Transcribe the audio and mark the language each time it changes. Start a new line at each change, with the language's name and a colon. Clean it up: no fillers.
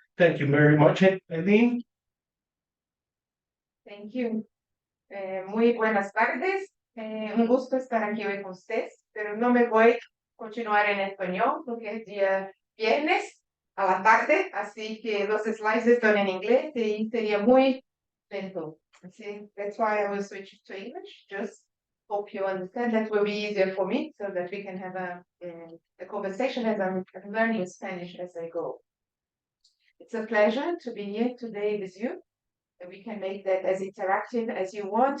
English: Thank you very much, Aline. Thank you.
Spanish: Muy buenas tardes. Un gusto estar aquí hoy con ustedes, pero no me voy a continuar en español porque es día viernes a la tarde, así que los slides están en inglés y sería muy lento. Así,
English: that's why I will switch to English. Just hope you understand. That will be easier for me so that we can have a conversation as I'm learning Spanish as I go. It's a pleasure to be here today with you. We can make that as interactive as you want.